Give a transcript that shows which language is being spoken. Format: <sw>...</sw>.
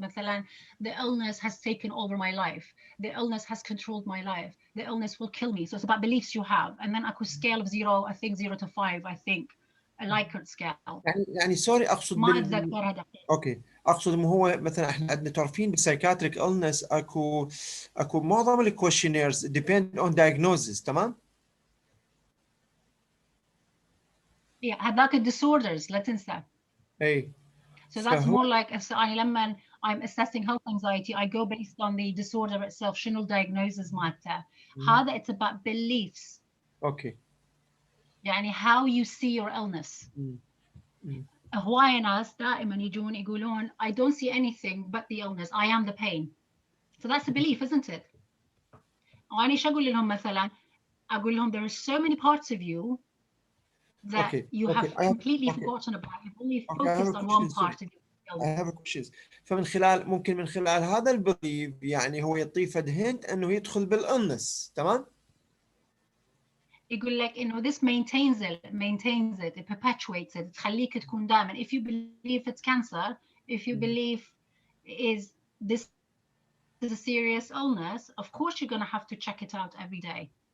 <en>مثلا, the illness has taken over my life. The illness has controlled my life. The illness will kill me. So it's about beliefs you have. And then a scale of 0, I think 0 to 5, I think. A Likert scale.</en> <ar>يعني سوري اقصد ما اتذكرها دقيقة. اوكي اقصد انه هو مثلا احنا عندنا تعرفين بالسايكاتريك illness اكو معظم الكويشنيرز</ar> <en>depend on diagnosis,</en> <ar>تمام؟ Yeah, هذاك disorders لا تنسى. اي.</ar> <en>So that's more like if لما I'm assessing health anxiety, I go based on the disorder itself.</en> <ar>شنو diagnosis مالته.</ar> <en>هذا it's about beliefs.</en> <ar>اوكي.</ar> <en>يعني how you see your illness.</en> <ar>هواي ناس دائما يجون يقولون</ar> <en>I don't see anything but the illness. I am the pain. So that's a belief, isn't it?</en> <ar>وأنا إيش أقول لهم مثلا؟ أقول لهم</ar> <en>there are so many parts of you that you have completely forgotten about. You've only focused on one part of you. I have a question.</en> <ar>فمن خلال ممكن من خلال هذا البليف يعني هو يعطيه فد هنت انه يدخل بالإلنس، تمام؟ يقول لك انه</ar> <en>this maintains it, it perpetuates it.</en> <ar>تخليك تكون دائما.</ar> <en>If you believe it's cancer, if you believe this is a serious illness, of course you're going to have to check it out every day.</en>